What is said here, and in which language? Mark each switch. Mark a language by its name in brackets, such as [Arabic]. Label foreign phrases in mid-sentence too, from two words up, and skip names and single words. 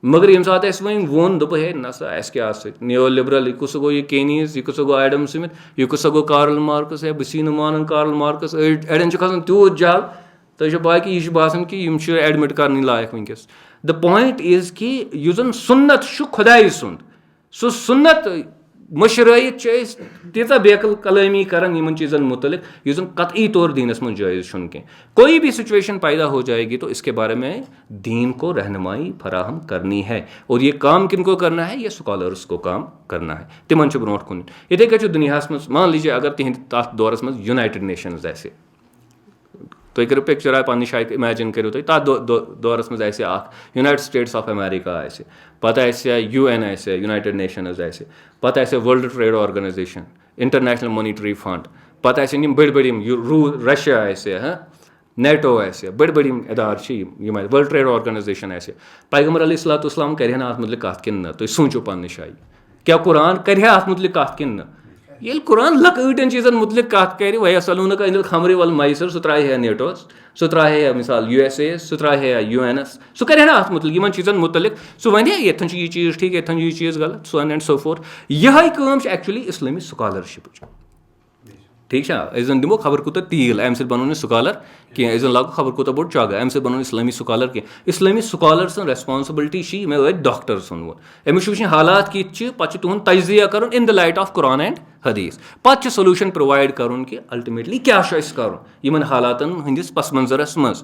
[Kashmiri] مگر ییٚمہِ ساتہٕ اَسہِ وۄنۍ ووٚن دوٚپ ہے نسا اَسہِ کیٛاہ سۭتۍ [English] neo liberal [Kashmiri] یہِ کُس گوٚو یہِ کینیٖز یہِ کُس گوٚو ایڈم سمِتھ یہِ کُس گوٚو کارل مارکس ہے بہٕ چھُسٕے نہٕ مانان کارل مارکس اَڑٮ۪ن چھُ کھسان تیوٗت جل تۄہہِ چھو پاے کہِ یہِ چھُ باسان کہِ یِم چھِ ایڈمِٹ کرنٕے لایق وٕنکیٚس. [English] the point is [Kashmiri] کہِ یُس زن سُنت چھُ خۄدایہِ سُنٛد سُہ سُنت مٔشرٲیِتھ چھِ أسۍ تیٖژاہ بیقل کلٲمی کران یِمن چیٖزن متعلق یُس زن قطعی طور دیٖنس منٛز جٲیز چھُنہٕ کینٛہہ. [Urdu] کوئی بھی سچویشن پیدا ہو جائے گی تو اس کے بارے میں دین کو رہنمائی فراہم کرنی ہے اور یہ کام کن کو کرنا ہے یہ سکالرس کو کام کرنا ہے [Kashmiri] تمن چھُ برونٛٹھ کُن. یِتھے کٔنۍ چھُ دُنیاہس منٛز [Urdu] مان لیجیے [Kashmiri] اگر تِہنٛدِ تتھ دورس منٛز یونایٹڈ نیشنز آسہِ تُہۍ کٔرِو پِکچر پننہِ جایہِ اِمیجِن کٔرِو تُہۍ تتھ دورس منٛز آسہِ اکھ یونایٹڈ سٹیٹس آف امیرِکا آسہِ پتہٕ آسہِ UN آسہِ یونایٹڈ نیشنز آسہِ پتہٕ آسہِ ورلڈ ٹریڈ آرگنایزیشن انٹرنیشنل مونیٹری فنڈ پتہٕ آسن یِم بٔڑۍ بٔڑۍ یِم رشیا آسہِ نیٹو آسہِ بٔڑۍ بٔڑۍ یِم ادارٕ چھِ یِم آسہِ ورلڈ ٹریڈ آرگنایزیشن آسہِ پیغمبر [Arabic] علیہ الصلوۃ والسلام [Kashmiri] کرِ ہن اتھ متعلق کتھ کِنہٕ نہ تُہۍ سوٗنچِو پننہِ جایہِ کیاہ قرآن کرِ ہا اتھ متعلق کتھ کِنہٕ نہ. ییٚلہِ قرآن لۄکٕٹٮ۪ن چیٖزن متعلق کتھ کرِ [Arabic] وَیَسألوٗنَکَ عَنِ الْخَمْرِ وَالْمَیسِرِ [Kashmiri] سُہ ترٛایہِ ہا نیٹوس سُہ ترٛایہِ ہا مثال USA یس سُہ ترٛایہِ ہا UN سُہ کرِ ہا نہٕ اتھ متعلق یِمن چیٖزن متعلق سُہ وَنہِ ہا ییٚتھن چھُ یہِ چیٖز ٹھیٖک ییٚتھن چھُ یہِ چیٖز غلط [English] so and so forth. [Kashmiri] یِہے کٲم چھِ ایکچُؤلی اِسلٲمی سکالرشِپٕچ. ٹھیٖک چھا أسۍ زن دِمو خبر کوٗتاہ تیٖل اَمہِ سۭتۍ بنو نہٕ سکالر کینٛہہ أسۍ زن لاگو خبر کوٗتاہ بوٚڑ چگہٕ اَمہِ سۭتۍ بنو نہٕ اِسلٲمی سکالر کینٛہہ. اِسلٲمی سکالر سٕنٛز ریسپانسبلٹی چھِ مےٚ ٲدۍ ڈاکٹر ژھُنمُت أمِس چھُ وٕچھِنۍ حالات کِتھ چھِ پتہٕ چھُ تُہُنٛد تجزیہ کرُن [English] in the light of Quran and Hadith [Kashmiri] پتہٕ چھُ [English] solution provide [Kashmiri] کرُن کہِ الٹِمیٹلی کیاہ چھُ اَسہِ کرُن یِمن حالاتن ہٕنٛدِس پس منظرس منٛز.